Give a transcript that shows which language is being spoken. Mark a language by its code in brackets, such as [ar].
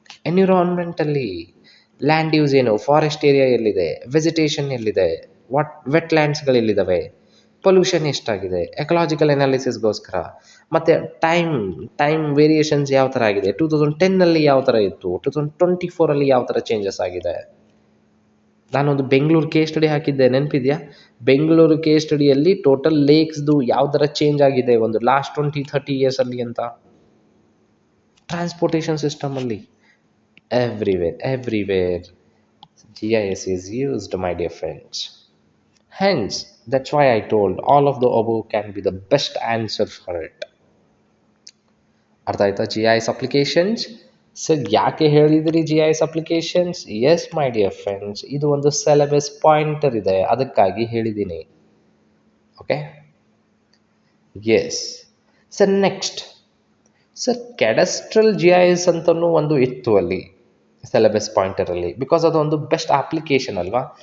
[kn] ಎನ್ವಿರಾನ್ಮೆಂಟಲ್ಲಿ land use ಏನು, forest area ಎಲ್ಲಿದೆ, vegetation ಎಲ್ಲಿದೆ, ವೆಟ್ಲ್ಯಾಂಡ್ಸ್ಗಳೆಲ್ಲಿದ್ದಾವೆ, ಪೊಲ್ಯೂಷನ್ ಎಷ್ಟಾಗಿದೆ, ಎಕಲಾಜಿಕಲ್ ಅನಾಲಿಸಿಸ್ಗೋಸ್ಕರ, ಮತ್ತು ಟೈಮ್ ವೇರಿಯೇಷನ್ಸ್ ಯಾವ ಥರ ಆಗಿದೆ, 2010 ಯಾವ ಥರ ಇತ್ತು, 2024 ಯಾವ ಥರ ಚೇಂಜಸ್ ಆಗಿದೆ. ನಾನೊಂದು ಬೆಂಗಳೂರು ಕೇಸ್ ಸ್ಟಡಿ ಹಾಕಿದ್ದೆ, ನೆನಪಿದೆಯಾ? ಬೆಂಗಳೂರು ಕೇಸ್ ಸ್ಟಡಿಯಲ್ಲಿ ಟೋಟಲ್ ಲೇಕ್ಸ್ದು ಯಾವ ಥರ ಚೇಂಜ್ ಆಗಿದೆ ಒಂದು ಲಾಸ್ಟ್ 20-30 ಇಯರ್ಸಲ್ಲಿ ಅಂತ. Transportation ಸಿಸ್ಟಮಲ್ಲಿ [en] everywhere GIS is used, my dear friends. Hence, that's why I told all of the above can be the best answer for it. [kn] ಅರ್ಥ ಆಯ್ತಾ? GIS applications. ಸರ್ ಯಾಕೆ ಹೇಳಿದಿರಿ GIS applications? [en] yes my dear friends, [kn] ಇದು ಒಂದು syllabus pointer ಇದೆ, ಅದಕ್ಕಾಗಿ ಹೇಳಿದ್ದೀನಿ. [en] Okay, yes sir. [kn] Next sir, ಕ್ಯಾಡಸ್ಟ್ರಲ್ GIS ಅಂತಲೂ ಒಂದು ಇತ್ತು ಅಲ್ಲಿ ಸಿಲೆಬಸ್ ಪಾಯಿಂಟರಲ್ಲಿ, ಬಿಕಾಸ್ ಅದೊಂದು ಬೆಸ್ಟ್ ಅಪ್ಲಿಕೇಶನ್ ಅಲ್ವಾ.